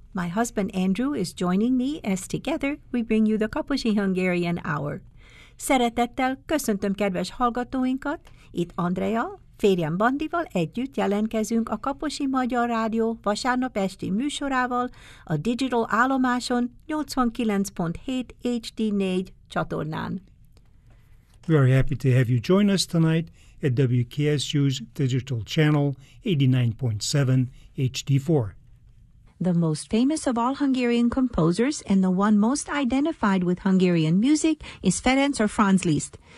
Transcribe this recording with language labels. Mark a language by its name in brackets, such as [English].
[English] My husband Andrew is joining me as together we bring you the Kaposi Hungarian Hour. [Hungarian] Szeretettel köszöntöm kedves hallgatóinkat. Itt Andrea, férjem Bandival együtt jelentkezünk a Kaposi Magyar Rádió vasárnap esti műsorával a Digital Állomáson 89.7 HD4 csatornán. [English] Very happy to have you join us tonight at WKSU's digital channel 89.7 HD4. The most famous of all Hungarian composers and the one most identified with Hungarian music is Ferenc or Franz Liszt.